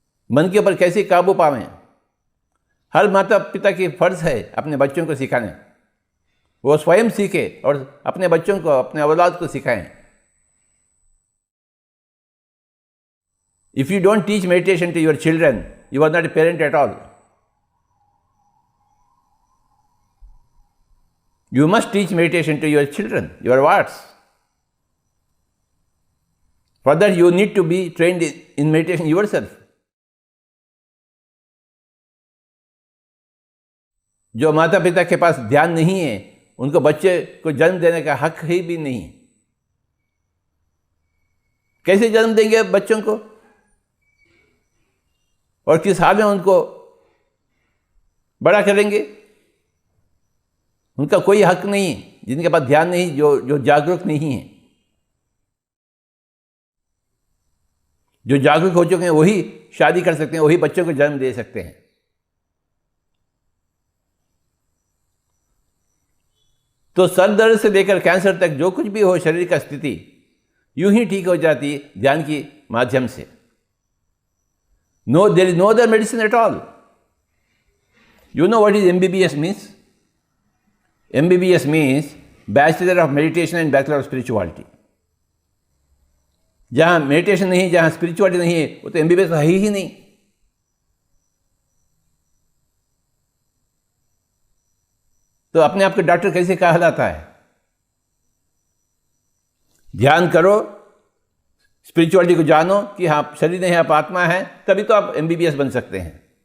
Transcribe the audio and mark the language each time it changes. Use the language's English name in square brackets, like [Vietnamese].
[Hindi] मन के ऊपर कैसे काबू पावें, हर माता पिता की फर्ज है अपने बच्चों को सिखाने। वो स्वयं सीखे और अपने बच्चों को, अपने औलाद को सिखाएं। [English] If you don't teach meditation to your children, you are not a parent at all. You must teach meditation to your children, your wards. For that you need to be trained in meditation yourself. [Hindi] जो माता पिता के पास ध्यान नहीं है, उनको बच्चे को जन्म देने का हक ही भी नहीं। कैसे जन्म देंगे बच्चों को और किस हाल में उनको बड़ा करेंगे? उनका कोई हक नहीं, जिनके पास ध्यान नहीं, जो जागरूक नहीं है। जो जागरूक हो चुके हैं वही शादी कर सकते हैं, वही बच्चों को जन्म दे सकते हैं। तो सर दर्द से लेकर कैंसर तक जो कुछ भी हो शरीर का स्थिति, यूं ही ठीक हो जाती है ध्यान के माध्यम से। [English] No, there is no other medicine at all. You know what is MBBS means? MBBS means Bachelor of Meditation and Bachelor of Spirituality. [Hindi] जहाँ मेडिटेशन नहीं, जहाँ स्पिरिचुअलिटी नहीं है, वो तो MBBS है ही नहीं। तो अपने आप को डॉक्टर कैसे कहलाता है? ध्यान करो, स्पिरिचुअलिटी को जानो कि हाँ शरीर नहीं, आप आत्मा है, तभी तो आप MBBS बन सकते हैं।